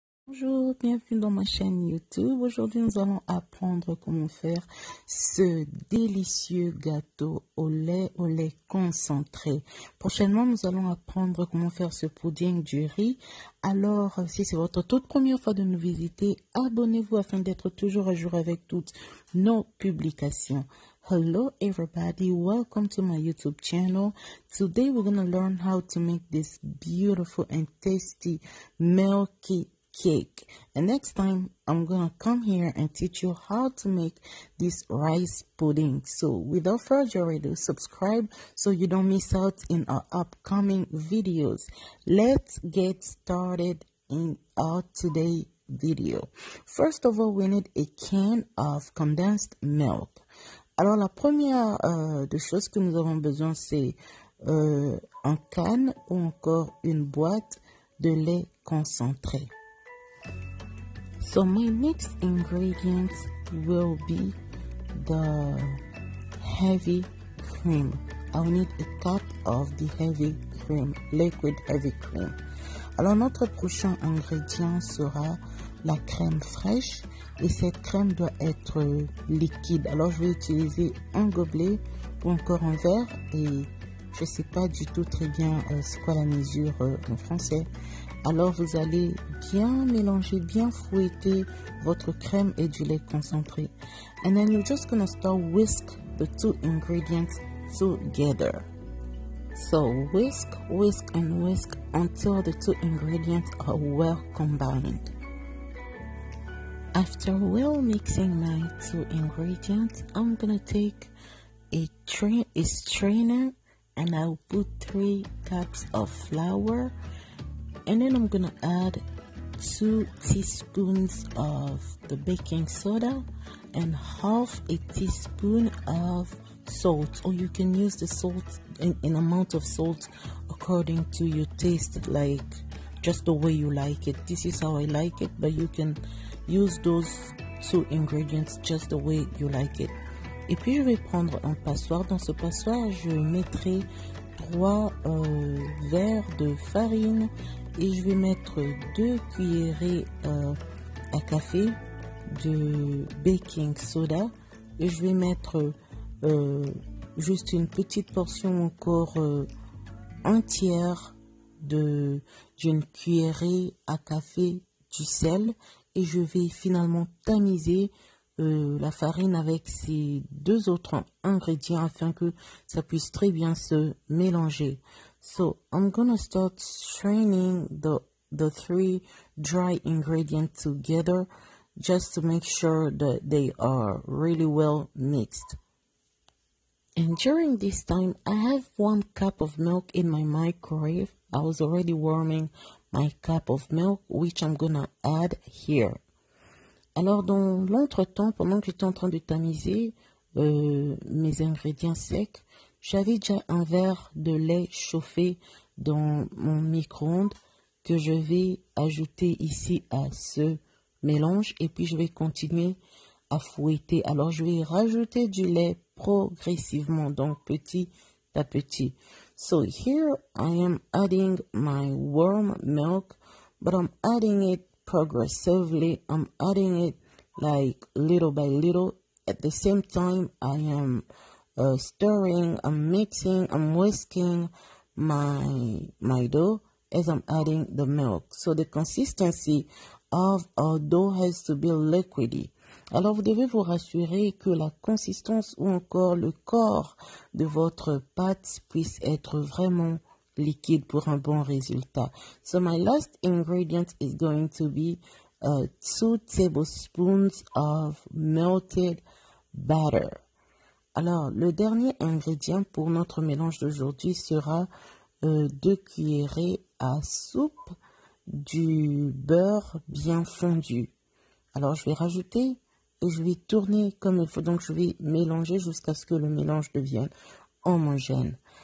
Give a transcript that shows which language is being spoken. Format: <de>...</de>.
<fr>Bonjour, bienvenue dans ma chaîne YouTube. Aujourd'hui, nous allons apprendre comment faire ce délicieux gâteau au lait concentré. Prochainement, nous allons apprendre comment faire ce pudding du riz. Alors, si c'est votre toute première fois de nous visiter, abonnez-vous afin d'être toujours à jour avec toutes nos publications.</fr> <en>Hello everybody, welcome to my YouTube channel. Today we're going to learn how to make this beautiful and tasty milky cake, and next time I'm gonna come here and teach you how to make this rice pudding. So without further ado, subscribe so you don't miss out in our upcoming videos. Let's get started in our today video. First of all, we need a can of condensed milk.</en> <fr>Alors la première des choses que nous avons besoin, c'est un canne ou encore une boîte de lait concentré.</fr> <en>So my next ingredients will be the heavy cream. I will need a cup of the heavy cream, liquid heavy cream.</en> <fr>Alors notre prochain ingrédient sera la crème fraîche et cette crème doit être liquide. Alors je vais utiliser un gobelet ou encore un verre et je ne sais pas du tout très bien c'est quoi la mesure en français. Alors vous allez bien mélanger, bien fouetter votre crème et du lait concentré.</fr> <en>And then you're just gonna start whisk the two ingredients together. So whisk, whisk and whisk until the two ingredients are well combined. After well mixing my two ingredients, I'm gonna take a strainer and I'll put 3 cups of flour. And then I'm gonna add 2 teaspoons of the baking soda and half a teaspoon of salt, or you can use the salt in amount of salt according to your taste, like just the way you like it. This is how I like it, but you can use those 2 ingredients just the way you like it.</en> <fr>Et puis je vais prendre un passoire. Dans ce passoire, je mettrai 3 verres de farine et je vais mettre 2 cuillerées à café de baking soda et je vais mettre juste une petite portion encore entière d'une cuillerée à café du sel et je vais finalement tamiser la farine avec ces 2 autres ingrédients afin que ça puisse très bien se mélanger.</fr> <en>So I'm gonna start straining the 3 dry ingredients together just to make sure that they are really well mixed. And during this time, I have 1 cup of milk in my microwave. I was already warming my cup of milk, which I'm gonna add here.</en> <fr>Alors, dans l'entretemps, pendant que j'étais en train de tamiser mes ingrédients secs, j'avais déjà un verre de lait chauffé dans mon micro-ondes que je vais ajouter ici à ce mélange et puis je vais continuer à fouetter. Alors, je vais rajouter du lait progressivement, donc petit à petit.</fr> <en>So, here I am adding my warm milk, but I'm adding it progressively. I'm adding it like little by little. At the same time, I am stirring, I'm mixing, I'm whisking my dough as I'm adding the milk. So the consistency of our dough has to be liquidy.</en> <fr>Alors vous devez vous rassurer que la consistance ou encore le corps de votre pâte puisse être vraiment liquide pour un bon résultat.</fr> <en>So my last ingredient is going to be 2 tablespoons of melted butter.</en> <fr>Alors, le dernier ingrédient pour notre mélange d'aujourd'hui sera 2 cuillerées à soupe du beurre bien fondu. Alors, je vais rajouter et je vais tourner comme il faut. Donc, je vais mélanger jusqu'à ce que le mélange devienne homogène.</fr>